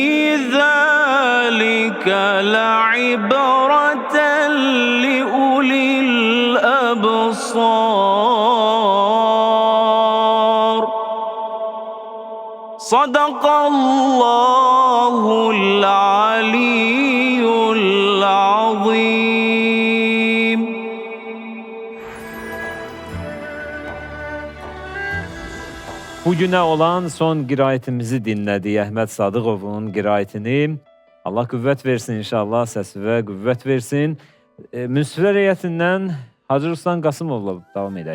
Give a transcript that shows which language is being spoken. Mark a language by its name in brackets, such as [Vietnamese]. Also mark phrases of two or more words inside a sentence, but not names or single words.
[Arabic] ذلك لعبرة لأولي الأبصار صدق الله العلي العظيم. [Azerbaijani] Bugünə olan son qiraətimizi dinlədik. Əhməd Sadıqovun qiraətini. Allah qüvvət versin inşallah, səsinə qüvvət versin. Münsiflər heyətindən Hacı Ruslan Qasımovla davam edək.